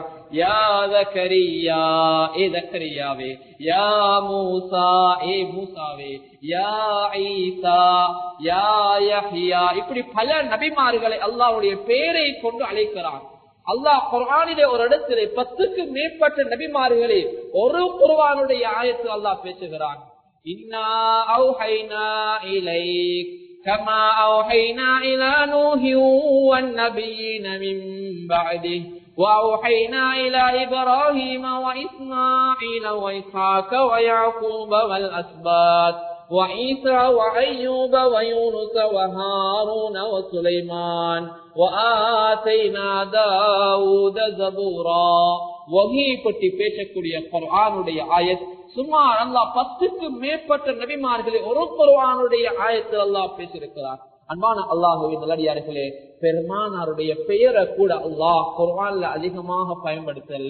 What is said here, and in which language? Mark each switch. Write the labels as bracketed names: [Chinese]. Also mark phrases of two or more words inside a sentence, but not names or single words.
[Tamil] யா ஜக்கரியா, ஏ ஜக்கரியாவே, யா மூசா, ஏ மூசாவே, யா ஈசா, யா யஹ்யா, இப்படி பல நபிமார்களை அல்லாஹ்வுடைய பெயரை கொண்டு அழைக்கிறான். அல்லாஹ் குர்ஆனிலே ஒரு இடத்திலே 10க்கு மேற்பட்ட நபிமார்களை ஒரு குர்ஆனுடைய ஆயத்தில் அல்லாஹ் பேசுகிறான். [Arabic] إنا أوحينا إليك كما أوحينا إلى نوح والنبيين من بعده وأوحينا إلى إبراهيم وإسماعيل وإسحاق ويعقوب والأسباط وعيسى وأيوب ويونس وهارون وسليمان وآتينا داود زبورا. [Tamil] வஹீ பற்றி பேசக்கூடிய குர்ஆனுடைய ஆயத் சுமார் அல்லாஹ் 10க்கு மேற்பட்ட நபிமார்களை ஒரு குர்ஆனுடைய ஆயத்தில் அல்லாஹ் பேசியிருக்கிறார். அன்பான அல்லாஹ்வின் நல்லடியார்களே, பெருமானாருடைய பெயரை கூட அல்லாஹ் குர்ஆன்ல அதிகமாக பயன்படுத்தல.